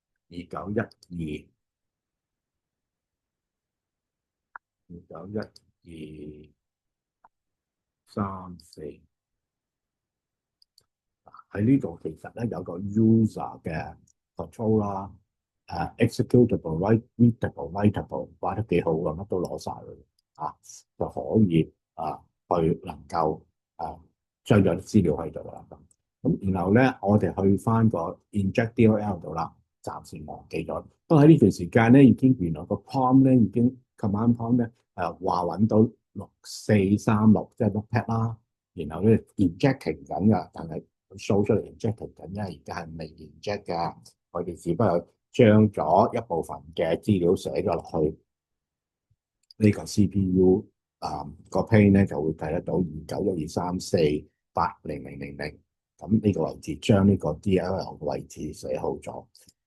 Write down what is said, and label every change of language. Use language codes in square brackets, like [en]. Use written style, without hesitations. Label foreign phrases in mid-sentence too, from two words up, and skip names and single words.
[yue] 29123480000 喺呢度其實咧有個 user 嘅 control 啦。 [en] executable、readable、writable， [yue] 畫得幾好㗎，乜都攞晒佢就可以去能夠將咗啲資料喺度啦。咁然後咧，我哋去翻個 inject_dll 度啦，暫時忘記咗。不過喺呢段時間咧，已經原來個 prompt 咧已經 [en] command prompt [yue] 咧話揾到6436，即係 notepad 啦。然後咧 injecting 緊㗎，但係 show 出嚟 injecting 緊，因為而家係未 inject 㗎。我哋只不過將咗一部分嘅資料寫咗落去呢個 CPU 個 pane 咧，就會睇得到29123480000。咁呢個位置將呢個 DLL 嘅位置寫好咗。